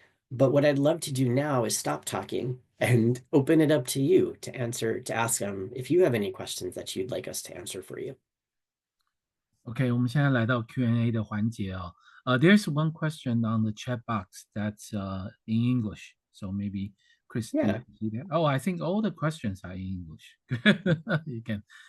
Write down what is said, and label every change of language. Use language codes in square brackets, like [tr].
[en] But what I'd love to do now is stop talking and open it up to you to ask if you have any questions that you'd like us to answer for you. [zh] OK，我们现在来到 Q&A 的环节哦。 [en] There's one question on the chat box that's in English, so maybe Chris, do you Yeah. see that? Oh, I think all the questions are in English. You can.